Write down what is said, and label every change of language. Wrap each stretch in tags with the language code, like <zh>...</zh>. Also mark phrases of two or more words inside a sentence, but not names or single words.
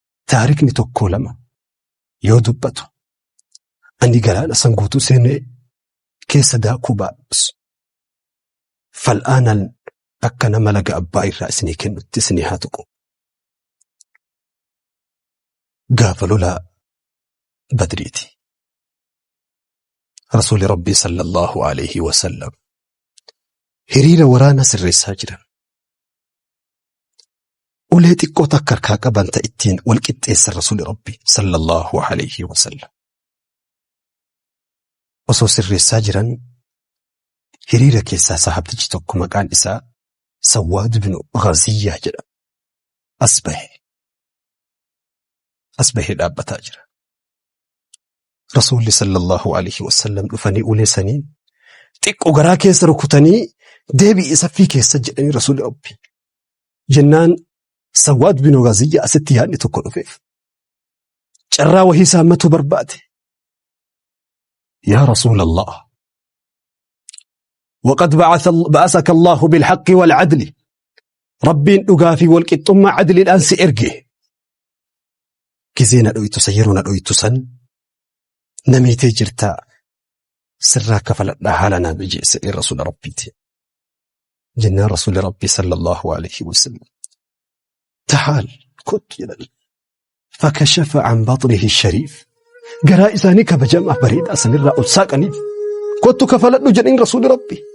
<om>Taarikni tokko lama yoo dubbatu, ani galaana san guutuu seenee keessa daakuu baadhus. Fal'aanaan akka nama laga abbaa irraa isinii kennutti isinii haa tuqu. Gaafa lolaa Badriiti. Rasuuli Rabbii</om> <ar>صلى الله عليه وسلم</ar> <om>hiriira waraanaa sirreessaa jiran. Ulee xiqqoo takka harkaa qaban ta ittiin wal qixxeessan Rasuuli Rabbii</om> <ar>صلى الله عليه وسلم.</ar> <om>Osoo sirreessaa jiran hiriira keessaa sahabtichi tokko maqaan isaa Sawwaad bin Ghaziyyaa jedhama. As bahe. As bahee dhaabbataa jira. Rasuulli</om> <ar>صلى الله عليه وسلم</ar> <om>dhufanii ulee saniin, "Xiqqoo garaa keessa rukutanii deebi'i saffii keessa," jedhanii Rasuulli Rabbi. Jennaan Sawwaad bin Ghaziyyaa asitti yaadni tokko dhufeef. Carraa wahii saammatuu barbaade.</om> <ar>"يا رسول الله, وقد بعث-، بعثك الله بالحق والعدل."</ar> <om>Rabbiin dhugaa fi wal qixxummaa adliidhaan si erge. Gizee na dhoytu san, yeroo na dhoytu san, na miitee jirtaa. Sirraa kafaladhaa haala naa mijeesse ee Rasuula Rabbiiti. Jennaan Rasuulli Rabbii</om> <ar>صلى الله عليه وسلم,</ar> <om>"Tahaal, kottu," jedhan.</om> <ar>فكشف عن بطنه الشريف.</ar> <om>Garaa isaanii kabajamaa bareedaa sanirraa ol saaqaniif, "Kottu kafaladhu," jedheen Rasuulli Rabbii.</om>